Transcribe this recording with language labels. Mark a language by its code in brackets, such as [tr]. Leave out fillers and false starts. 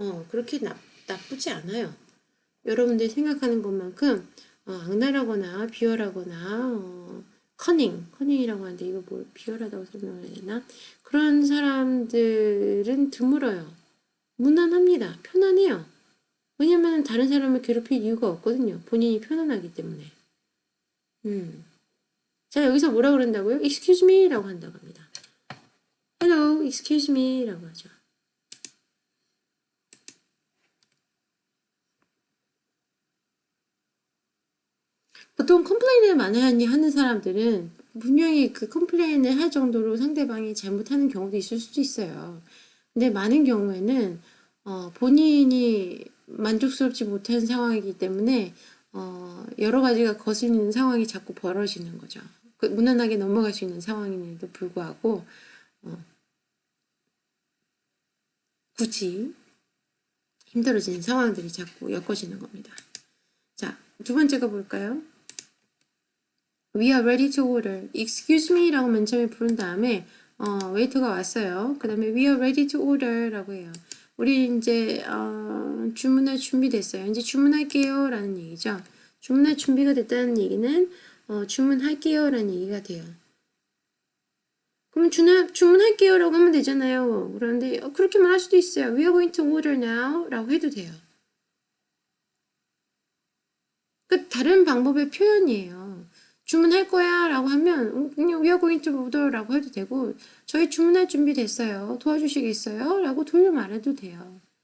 [ko] 그렇게 나쁘지 않아요. 여러분들이 생각하는 것만큼 악랄하거나 비열하거나 커닝이라고 하는데 이거 뭐 비열하다고 설명해야 되나? 그런 사람들은 드물어요. 무난합니다. 편안해요. 왜냐면 다른 사람을 괴롭힐 이유가 없거든요. 본인이 편안하기 때문에. 자, 여기서 뭐라 그런다고요? Excuse me 라고 한다고 합니다. Hello, excuse me 라고 하죠. 보통 컴플레인을 많이 하는 사람들은 분명히 그 컴플레인을 할 정도로 상대방이 잘못하는 경우도 있을 수도 있어요. 근데 많은 경우에는 본인이 만족스럽지 못한 상황이기 때문에 여러 가지가 거슬리는 상황이 자꾸 벌어지는 거죠. 무난하게 넘어갈 수 있는 상황임에도 불구하고 굳이 힘들어지는 상황들이 자꾸 엮어지는 겁니다. [en] 자, 두 번째가 뭘까요? We are ready to order. [ko] Excuse me 라고 맨 처음에 부른 다음에 웨이터가 왔어요. [en] 그 다음에 We are ready to order 라고 해요. [ko] 우리 이제 주문할 준비됐어요. 이제 주문할게요 라는 얘기죠. 주문할 준비가 됐다는 얘기는 주문할게요 라는 얘기가 돼요. 그럼 주문할게요 라고 하면 되잖아요. 그런데 그렇게 말할 수도 있어요. [en] We are going to order now 라고 해도 돼요. [ko] 그 다른 방법의 표현이에요. 주문할 거야 라고 하면 그냥 We are going to order 라고 해도 되고 저희 주문할 준비 됐어요. 도와주시겠어요? 라고 돌려 말해도 돼요.